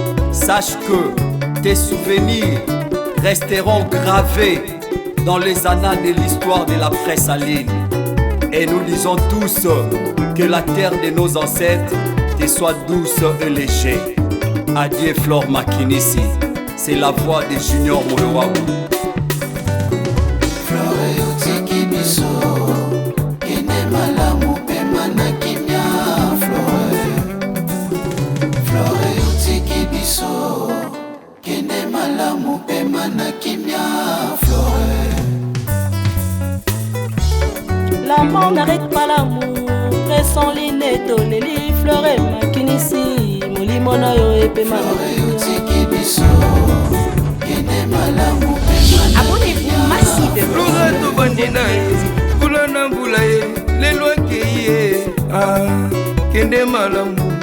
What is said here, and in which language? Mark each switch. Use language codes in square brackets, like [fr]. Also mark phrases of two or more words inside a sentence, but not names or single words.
[fr] Sache que tes souvenirs resteront gravés dans les annales de l'histoire de la presse en ligne. Et nous disons tous que la terre de nos ancêtres te soit douce et légère. Adieu Flore Makinisi. C'est la voix de Junior Molowawu. [ln] Flore, otiki biso, kende malamu pema na kimia, Flore. Flore, otiki biso, kende malamu pema na kimia, Flore. [fr] La mort n'arrête pas l'amour, presse en ligne et toleli, Flore Makinisi, [ln] molimo na yo epema na Flore, kimia. otiki biso, kende malamu pema na [fr] Abonnez-vous massivement. [ln] Flora tovandi na ye, mbula na mbula ye, lelo akei ye. Ah, kende malamu.